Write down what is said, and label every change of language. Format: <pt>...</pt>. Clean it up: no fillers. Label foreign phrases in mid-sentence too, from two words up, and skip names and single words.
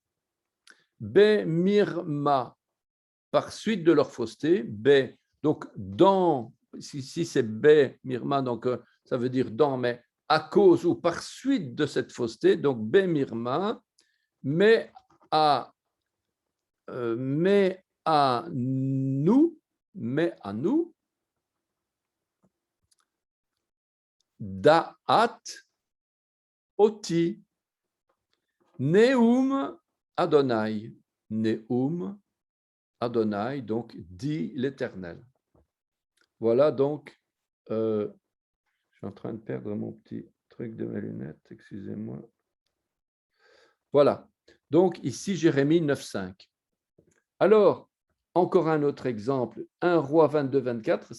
<fr>mirma, par suite de leur fausseté, donc dans, si c'est mirma, donc ça veut dire dans, mais à cause ou par suite de cette fausseté, donc mirma, mais à nous,</fr> <he>דעת אותי נאם יהוה נאם יהוה,</he> <fr>donc dit l'Éternel. Voilà donc, je suis en train de perdre mon petit truc de mes lunettes, excusez-moi. Voilà, donc ici Jérémie 9,5. Alors, encore un autre exemple, 1 Roi 22-24.</fr>